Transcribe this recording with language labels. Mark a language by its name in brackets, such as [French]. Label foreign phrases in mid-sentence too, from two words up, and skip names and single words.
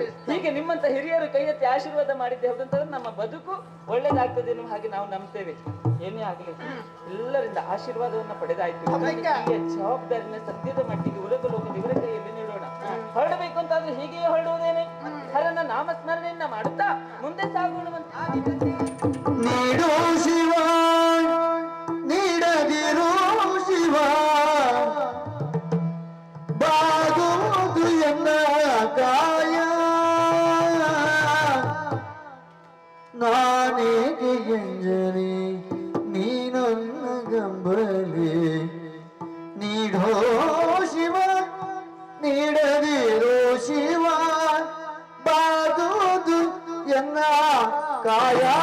[Kannada] ಹೀಗೆ ನಿಮ್ಮಂತ ಹಿರಿಯರು ಕೈ ಎತ್ತಿ ಆಶೀರ್ವಾದ ಮಾಡಿದ್ದೆ ಹೌದಂತಂದ್ರೆ ನಮ್ಮ ಬದುಕು ಒಳ್ಳೇದಾಗ್ತದೆ ಎನ್ನುವ ಹಾಗೆ ನಾವು ನಂಬ್ತೇವೆ. ಏನೇ ಆಗಲಿ ಎಲ್ಲರಿಂದ ಆಶೀರ್ವಾದವನ್ನ ಪಡೆದಾಯ್ತು. ಜವಾಬ್ದಾರಿನ ಸದ್ಯದ ಮಟ್ಟಿಗೆ ಉಲಗ ಲೋಕದ ಇವರ ಕೈಯಲ್ಲಿ ನೀಡೋಣ. ಹೊರಡಬೇಕು ಅಂತಾದ್ರೆ ಹೀಗೆಯೇ ಹೊರಡುವುದೇನೆ? ಹರನ ನಾಮಸ್ಮರಣೆಯನ್ನ ಮಾಡುತ್ತಾ ಮುಂದೆ ಸಾಗೋಣವಂತ. ನೀಡು ಶಿವ ನೀಡದಿರು ಶಿವ ಬಾಗುವುದು ಎನ್ನ ಕಾಯ ನಾನೇಗೆ ಎಂಜಲಿ ನೀನೊನ್ನ ಗಂಬಲಿ ನೀಡೋ ಶಿವ ನೀಡದಿರೋ ಶಿವ ಬಾಗುವುದು ಎನ್ನ ಕಾಯ